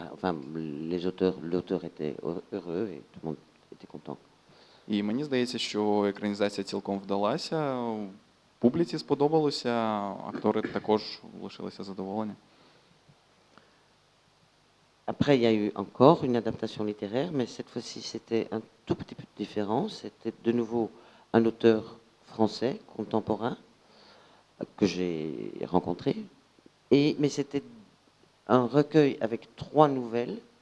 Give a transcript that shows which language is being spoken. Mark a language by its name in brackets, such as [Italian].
[French] Enfin, l'auteur était heureux et tout le monde était content. [Ukrainian] І мені здається, що екранізація цілком вдалася, публіці сподобалося, актори також лишилися задоволені. [French] Après, il y a eu encore une adaptation littéraire, mais cette fois-ci, c'était un tout petit peu différent. C'était de nouveau un auteur français contemporain que j'ai rencontré. Mais c'était un recueil avec 3 nouvelles.